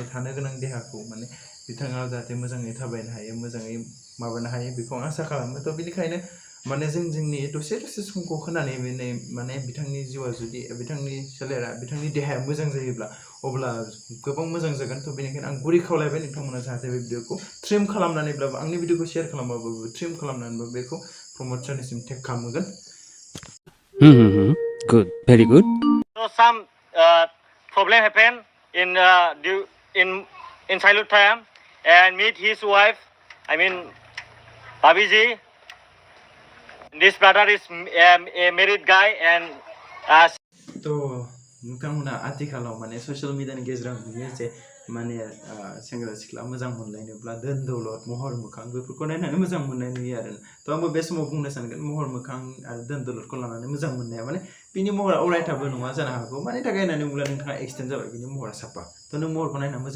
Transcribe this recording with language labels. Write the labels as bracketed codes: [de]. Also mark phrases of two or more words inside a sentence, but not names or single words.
[brx] थानो गोनां देहाखौ माने बिथाङा जाहाथे मोजाङै थाबायनो हायो मोजाङै माबानो हायो बेखौ आसा खालामो तो बेनिखायनो माने जोंनि दसे समखौ होनानै माने बिथांनि जिउआ जुदि बिथांनि सोलेरा बिथांनि देहाया मोजां जायोब्ला अब्ला गोबां मोजां जागोन तो बेनिखायनो आं गुरै खावलायबाय नोंथांमोना जाहाथे बे भिडिअखौ ट्रिम खालामनानैब्लाबो आंनि भिडिअखौ शेयार खालामबाबो ट्रिम खालामनानैबाबो बेखौ प्रमद सारनिसिम टेग खालामगोन [en] Good, very good. so some problem happen in in childhood time and meet his wife. I mean, Babiji. This brother is a married guy and [brx] तो नोंथांमोना आथिखालाव माने [en] social media [brx] गेजेराव नुयो जे माने सेंग्रा सिख्ला मोजां मोनलायनोब्ला धोन दौलत महर मोखां बेफोरखौ नायनानै मोजां मोननाय नुयो आरो तो आंबो बे समाव बुंनो सानगोन महर मोखां आरो धोन दौलतखौ लानानै मोजां मोननाया माने बिनि महरा अरायथाबो नङा जानो हागौ मानि थाखाय होननानै बुङोब्ला नोंथाङा एक्सटेन्ड जाबाय बिनि महरा साफा तो नों महरखौ नायना मोजां